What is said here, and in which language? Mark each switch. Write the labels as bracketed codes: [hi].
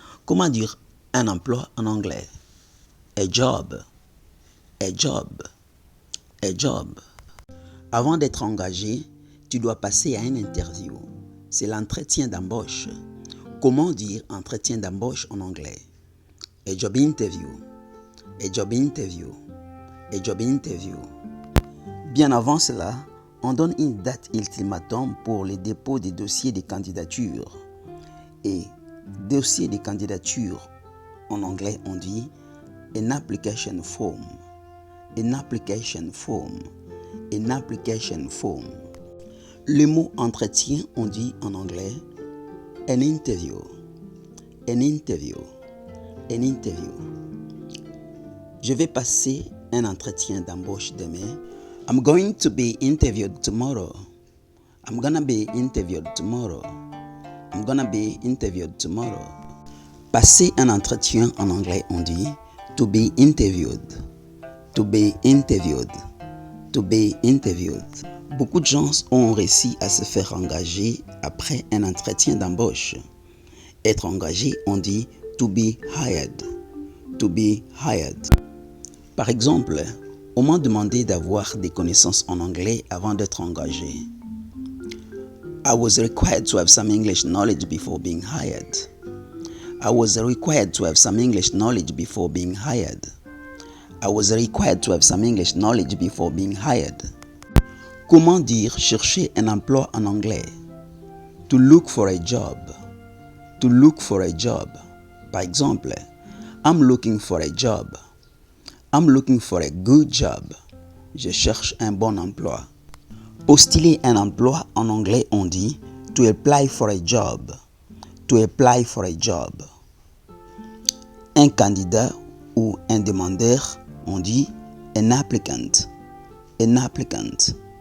[fr] Comment dire un emploi en anglais? [en] A job, a job, a job. [fr] Avant d'être engagé, tu dois passer à une interview. C'est l'entretien d'embauche. Comment dire entretien d'embauche en anglais? [en] A job interview, a job interview, a job interview. [fr] Bien avant cela, on donne une date ultimatum pour le dépôt des dossiers de candidature. Et dossier de candidature, en anglais, on dit [en] an application form, an application form, an application form. [fr] Le mot entretien, on dit en anglais [en] an interview, an interview, an interview. [fr] Je vais passer un entretien d'embauche demain. [en] I'm going to be interviewed tomorrow. I'm gonna be interviewed tomorrow. I'm gonna be interviewed tomorrow. [fr] Passer un entretien en anglais, on dit [en] to be interviewed. To be interviewed. To be interviewed. [fr] Beaucoup de gens ont réussi à se faire engager après un entretien d'embauche. Être engagé, on dit [en] to be hired. To be hired. [fr] Par exemple, on m'a demandé d'avoir des connaissances en anglais avant d'être engagé. [en] I was required to have some English knowledge before being hired. I was required to have some English knowledge before being hired. I was required to have some English knowledge before being hired. [fr] Comment dire chercher un emploi en anglais? [en] To look for a job. To look for a job. [fr] Par exemple, [en] I'm looking for a job. I'm looking for a good job. [fr] Je cherche un bon emploi. Postuler un emploi en anglais, on dit [en] to apply for a job. To apply for a job. [fr] Un candidat ou un demandeur, on dit [en] an applicant. An applicant.